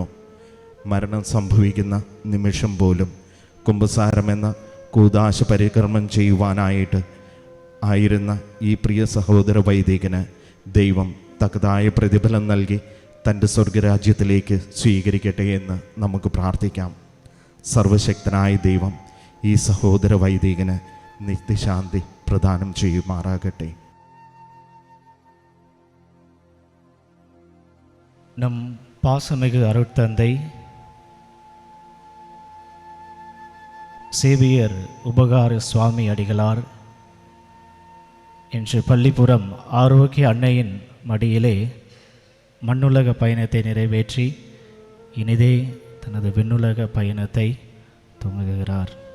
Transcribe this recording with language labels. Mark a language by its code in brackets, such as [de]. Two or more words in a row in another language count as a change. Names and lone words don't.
[ml] മരണം സംഭവിക്കുന്ന നിമിഷം പോലും കുമ്പസാരമെന്ന കൂദാശ പരികർമ്മം ചെയ്യുവാനായിട്ട് ആയിരുന്ന ഈ പ്രിയ സഹോദര വൈദികന് ദൈവം തക്കതായ പ്രതിഫലം നൽകി തൻ്റെ സ്വർഗരാജ്യത്തിലേക്ക് സ്വീകരിക്കട്ടെ എന്ന് നമുക്ക് പ്രാർത്ഥിക്കാം. സർവശക്തനായ ദൈവം ഈ സഹോദര വൈദികന് നിത്യശാന്തി പ്രദാനം ചെയ്യുമാറാകട്ടെ. [ta] நம் பாசமிகு அருட்தந்தை சேவியர் உபகார சுவாமி அடிகளார் இன்று பள்ளிப்புறம் ஆரோக்கிய அன்னையின் மடியிலே மண்ணுலக பயணத்தை நிறைவேற்றி இனிதே தனது விண்ணுலக பயணத்தை துவங்குகிறார்.